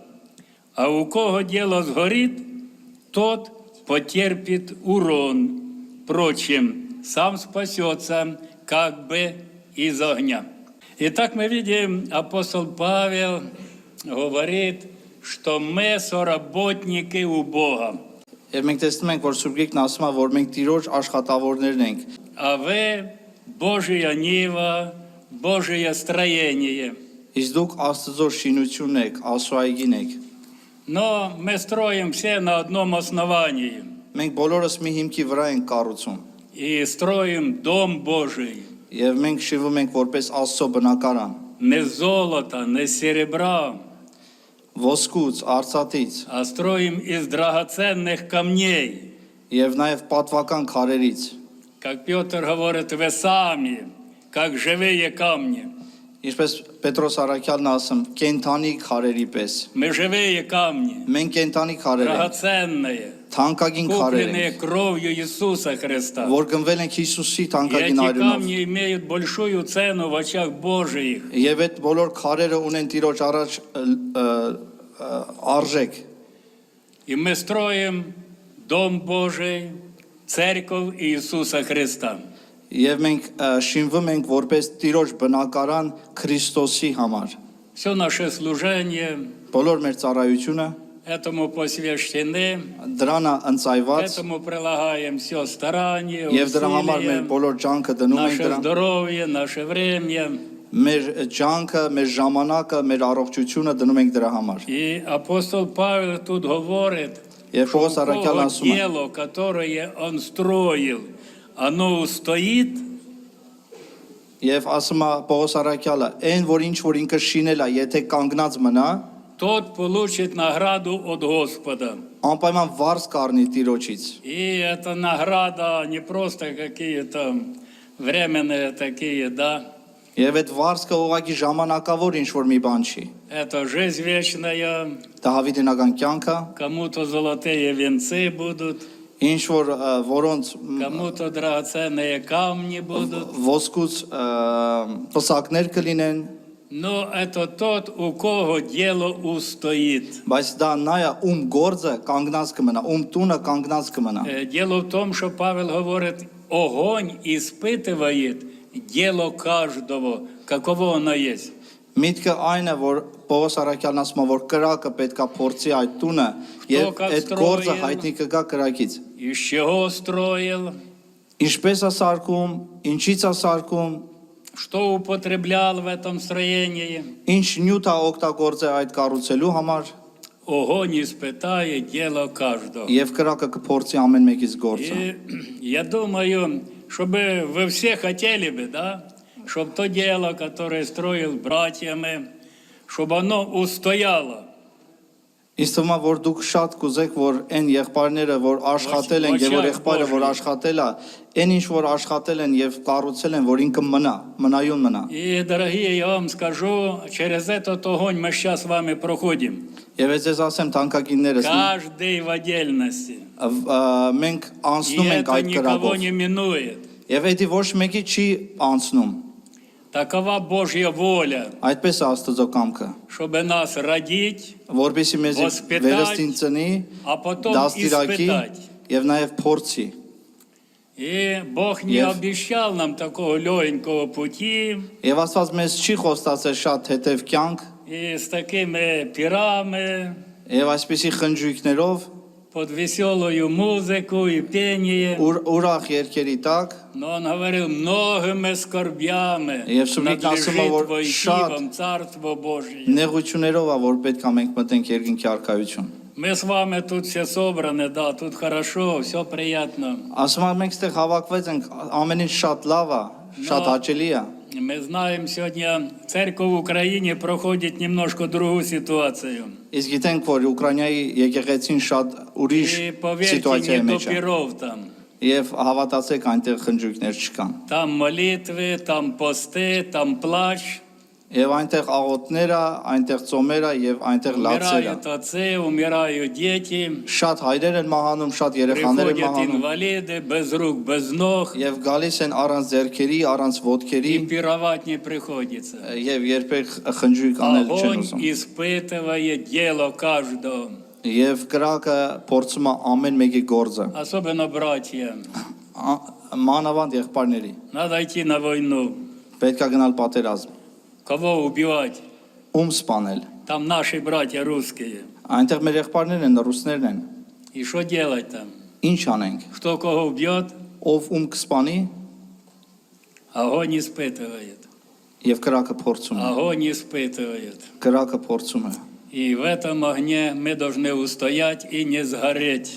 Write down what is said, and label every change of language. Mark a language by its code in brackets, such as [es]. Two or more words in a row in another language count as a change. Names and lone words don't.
[ru] А у кого дело сгорит, тот потерпит урон. Впрочем, сам спасется как бы из огня. Итак, мы видим, апостол Павел говорит, что мы соработники у Бога. [hy] Եվ մենք տեսնում ենք, որ Սուրբ Գրքն ասում է, որ մենք Տիրոջ աշխատավորներն ենք։ [ru] А вы Божья нива, Божье строение. [hy] Իսկ դուք Աստծո շինությունն եք, Աստծո այգին եք։ [ru] Но мы строим все на одном основании. [hy] Մենք բոլորս մի հիմքի վրա ենք կառուցում։ [ru] И строим Дом Божий. [hy] Եվ մենք շիվում ենք որպես Աստծո բնակարան։ [ru] Не с золота, не с серебра, [hy] Ոսկուց, արծաթից [ru] а строим из драгоценных камней. [hy] եւ նաեւ պատվական քարերից։ [ru] Как Петр говорит, вы сами, как живые камни. [hy] Ինչպես Պետրոս առաքյալն ասում, կենթանի քարերի պես։ [ru] Мы живые камни, [hy] Մենք կենթանի քարեր ենք, [ru] драгоценные, [hy] թանկագին քարեր [ru] купленные [hy] ենք, [ru] кровью Иисуса Христа. [hy] որ գնվել ենք Հիսուսի [ru] И [hy] թանկագին [ru] эти [hy] այրունով։ [ru] камни имеют большую цену в очах Божьих. [hy] Եվ այդ բոլոր քարերը ունեն Տիրոջ առաջ արժեք։ [ru] И мы строим Дом Божий, Церковь Иисуса Христа. [hy] Եվ մենք շինվում ենք որպես Տիրոջ բնակարան Քրիստոսի համար։ [ru] Все наше служение [hy] Բոլոր մեր ծառայությունը [ru] этому посвящены, [hy] դրան է ընծայված [ru] этому прилагаем все старание, [hy] եւ դրա համար մեր [ru] усилия, [hy] բոլոր ջանքը դնում ենք [ru] наше [hy] դրան։ [ru] здоровье, наше время. [hy] Մեր ջանքը, մեր ժամանակը, մեր առողջությունը դնում ենք դրա համար։ [ru] И апостол Павел тут говорит, [hy] Եվ Պողոս [ru] что [hy] առաքյալն ասում է, [ru] дело, которое он строил, оно устоит, [hy] եւ ասում է Պողոս առաքյալը, այն որ ինչ որ ինքը շինել է, եթե կանգնած մնա, [ru] тот получит награду от Господа. [hy] անպայման վարձ կառնի Տիրոջից։ [ru] И эта награда не просто какие-то временные такие, да, [hy] Եվ այդ վարձը ուղղակի ժամանակավոր ինչ որ մի բան չի։ [ru] это жизнь вечная, [hy] Դա հավիտենական կյանք է, [ru] кому-то золотые венцы будут, [hy] ինչ որ որոնց [ru] кому-то драгоценные камни будут. [hy] ոսկուց պսակներ կլինեն, [ru] Но это тот, у кого дело устоит. [hy] բայց դա նա է, ում գործը կանգնած կմնա, ում տունը կանգնած կմնա։ [ru] Дело в том, что Павел говорит, огонь испытывает дело каждого, каково оно есть. [hy] Միտքը այն է, որ Պողոս առաքյալն ասում է, որ կրակը պետքա փորձի այդ տունը եւ այդ գործը հայտնի կգա կրակից։ [ru] Из чего строил, [hy] Ինչպես է սարքում, ինչից է սարքում, [ru] что употреблял в этом строении. [hy] ինչ նյութ է օգտագործել այդ կառուցելու համար [ru] Огонь испытает дело каждого. [hy] եւ կրակը կփորձի ամեն մեկից գործը։ [ru] И я думаю, чтобы вы все хотели бы, да, чтобы то дело, которое строил братьями, чтобы оно устояло. [hy] Իսկ թվում է, որ դուք շատ կուզեք, որ այն եղբայրները, որ աշխատել են եւ որ եղբայրը, որ աշխատել է, այն ինչ որ աշխատել են եւ կառուցել են, որ ինքը մնայուն մնա։ [ru] И, дорогие, я вам скажу, через этот огонь мы сейчас с вами проходим. [hy] Եվ ես ասեմ թանկագիններս, [ru] Каждый в отдельности. [hy] մենք [ru] И [hy] անցնում ենք [ru] это [hy] այդ [ru] никого [hy] կրակով։ [ru] не минует. [hy] Եվ դա ոչ մեկի չի անցնում։ [ru] Такова Божья воля, [hy] Այդպես է Աստծո կամքը, [ru] чтобы нас родить, [hy] որովհետեւ մեզ Ոսպիտալ, վերստին ծնի, [ru] а потом [hy] դաստիարակի [ru] испытать. [hy] եւ նաեւ փորձի։ [ru] И Бог не Yes. обещал нам такого легенького пути [hy] Եվ Աստված մեզ չի խոստացել շատ հետև кյանք, [ru] и с такими пирами, [hy] եւ այսպիսի խնջույքներով, [ru] под веселую музыку и пение. [hy] ուրախ երկերի տակ, [ru] Но он говорил, многими скорбями [hy] Եվ Սուրբիկն ասում է, որ [ru] надлежит войти [hy] շատ [ru] вам Царство Божие. [hy] նեղություններով է, որ պետք է մենք մտենք երկինքի արքայություն։ [ru] Мы с вами тут все собраны, да, тут хорошо, все приятно. [hy] Ասում եմ մենք ստեղ հավաքվեց ենք, ամեն ինչ շատ լավ է, շատ հաճելի է։ [ru] Мы знаем, сегодня церковь в Украине проходит немножко другую ситуацию. [hy] Իսկ գիտենք, որ Ուկրաինայի եկեղեցին շատ ուրիշ [ru] И поверьте, [hy] սիտուացիայի [ru] не до [hy] մեջ է։ [ru] пиров там. [hy] Եվ հավատացեք, այնտեղ խնջույքներ չկան։ [ru] Там молитвы, там посты, там плач. [hy] Եվ այնտեղ աղոթներ է, այնտեղ ծոմեր է եւ այնտեղ լացեր է։ [ru] Умирают отцы, умирают дети. [hy] Շատ հայրեր են մահանում, շատ երեխաներ են [ru] Приходят [hy] մահանում [ru] инвалиды, без рук, без ног. [hy] եւ գալիս են առանց ձեռքերի, առանց ոտքերի [ru] И пировать не приходится. [hy] եւ երբեք խնջույք անել չեն [ru] Огонь [hy] ուզում։ [ru] испытывает дело каждого. [hy] Եվ կրակը փորձում է ամեն մեկի գործը։ [ru] Особенно братья. [hy] Մանավանդ եղբայրների։ [ru] Надо идти на войну. [hy] Պետք է գնալ պատերազմ։ [ru] Кого убивать? [hy] Ում սպանել։ [ru] Там наши братья русские. [hy] Այնտեղ մեր եղբայրներն են, ռուսներն են։ [ru] И что делать там? [hy] Ինչ անենք։ [ru] Кто кого убьет, [hy] Ով ում կսպանի [ru] огонь испытывает. [hy] եւ կրակը փորձում է։ [ru] Огонь испытывает. [hy] Կրակը փորձում է։ [ru] И в этом огне мы должны устоять и не сгореть.